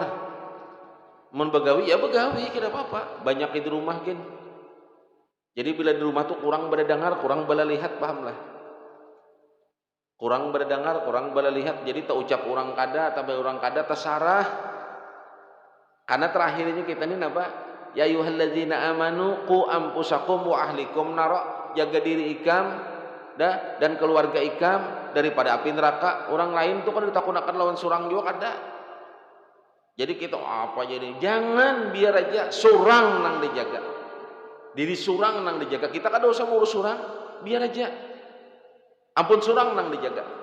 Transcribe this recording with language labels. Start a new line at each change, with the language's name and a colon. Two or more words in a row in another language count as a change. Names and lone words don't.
Banjar: Mun begawi ya begawi, kira apa-apa. Banyak di rumah gen. Jadi bila di rumah tuh kurang berdengar, kurang bala lihat, pahamlah. Kurang berdengar, kurang bala lihat, jadi tak ucap orang kada, tapi orang kada tersarah. Karena terakhirnya kita ini apa?
Arabic: يا أيها الذين آمنوا قوا أنفسكم وأهليكم نار,
Banjar: jaga diri ikam dan keluarga ikam daripada api neraka. Orang lain tuh kan ditakunakan lawan surang juga kada. Jadi kita apa jadi? Jangan biar aja surang nang dijaga. Diri surang nang dijaga. Kita kada usah ngurus surang, biar aja. Ampun surang nang dijaga.